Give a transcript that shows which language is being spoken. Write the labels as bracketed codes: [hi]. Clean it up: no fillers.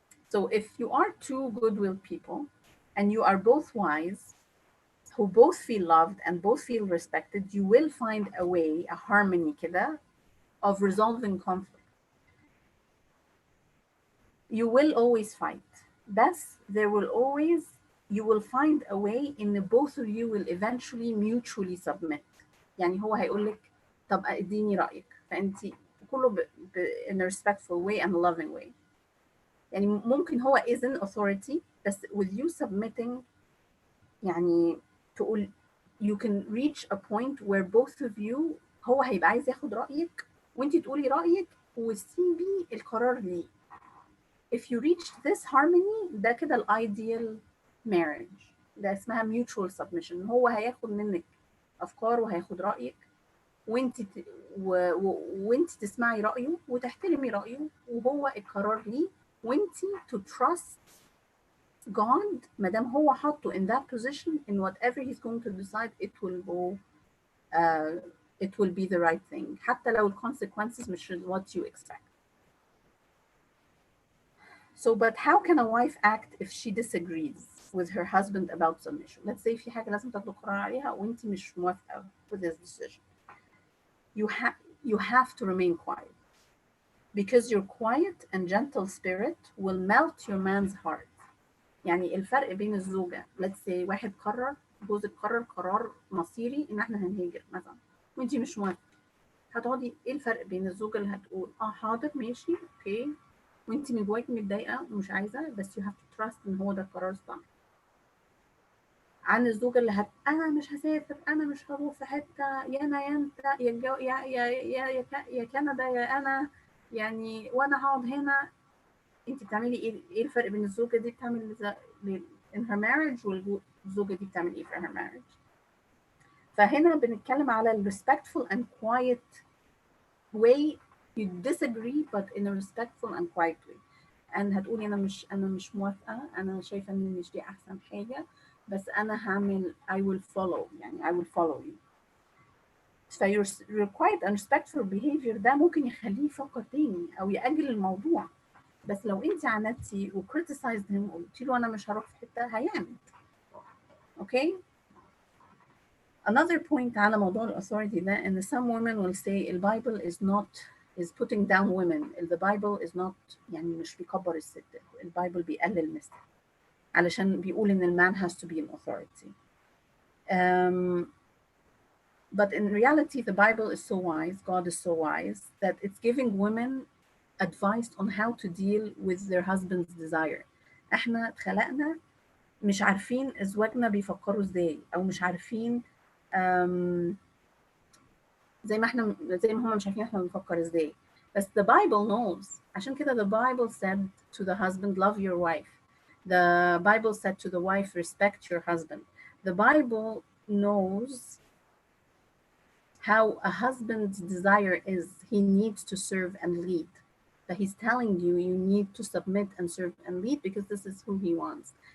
[en] So if you are two good-willed people and you are both wise, who both feel loved and both feel respected, you will find a way, a harmony [ar] كده, [en] of resolving conflict. You will always fight, but you will find a way in both of you will eventually mutually submit. [ar] يعني هو هيقول لك طب اديني رأيك، فأنت كله [en] in a respectful way and a loving way. [ar] يعني ممكن هو [en] isn't authority، [ar] بس [en] with you submitting [ar] يعني تقول [en] you can reach a point where both of you [ar] هو هيبقى عايز ياخد رأيك وانت تقولي رأيك وتسيبي القرار ليه. If you reach this harmony ده كده ال ideal marriage. ده اسمها [en] mutual submission. [ar] هو هياخد منك أفكار وهياخد رأيك وانت تسمعي رأيه وتحترمي رأيه وهو القرار ليه وانت [en] to trust God [ar] ما دام هو حاطه [en] in that position in whatever he's going to decide it will go it will be the right thing [ar] حتى لو consequences مش [en] what you expect. So but how can a wife act if she disagrees with her husband about submission? Let's say [ar] في حاجة لازم تاخدوا قرار عليها وانت مش موافقة [en] with this decision. You have to remain quiet because your quiet and gentle spirit will melt your man's heart. [ar] يعني الفرق بين الزوجة [en] let's say [ar] واحد جوزك قرر قرار مصيري ان احنا هنهاجر مثلا وانتي مش موافقة هتقعدي ايه الفرق بين الزوجة اللي هتقول حاضر ماشي اوكي وانتي من جواكي متضايقة ومش عايزة بس [en] you have to trust [ar] ان هو ده القرار الصح عن الزوجة اللي انا مش هسافر انا مش هروح في حتة يا انا يا انت يا كندا يا انا يعني وانا هقعد هنا. انت بتعملي ايه الفرق بين الزوجة دي بتعمل [en] in her marriage [ar] والزوجة دي بتعمل ايه في [en] her marriage. [ar] فهنا بنتكلم على ال [en] respectful and quiet way you disagree but in a respectful and quiet way. [ar] and هتقولي انا مش موافقة انا شايفة ان مش دي احسن حاجة بس انا هعمل [en] I will follow [ar] يعني [en] I will follow you. your quiet and respectful behavior [ar] ده ممكن يخليه يفكر تاني او يأجل الموضوع بس لو انت عاندتي وكريتيسايزد هيم وقلتي له انا مش هروح في حته هيعمل. [en] okay another point [ar] على موضوع الاثوريتي ده ان [en] some women will say the Bible is putting down women. the Bible is not [ar] يعني مش بيكبر الست. البايبل بيقلل الست علشان بيقول ان المان [en] has to be an authority. But in reality the Bible is so wise, God is so wise that it's giving women advice on how to deal with their husband's desire. [ar] احنا اتخلقنا مش عارفين ازواجنا بيفكروا ازاي او مش عارفين زي ما هم مش عارفين احنا بنفكر ازاي بس [en] the Bible knows. [ar] عشان كده [en] the Bible said to the husband love your wife. The Bible said to the wife respect your husband. The Bible knows how a husband's desire is. He needs to serve and lead. That he's telling you need to submit and serve and lead because this is who he wants.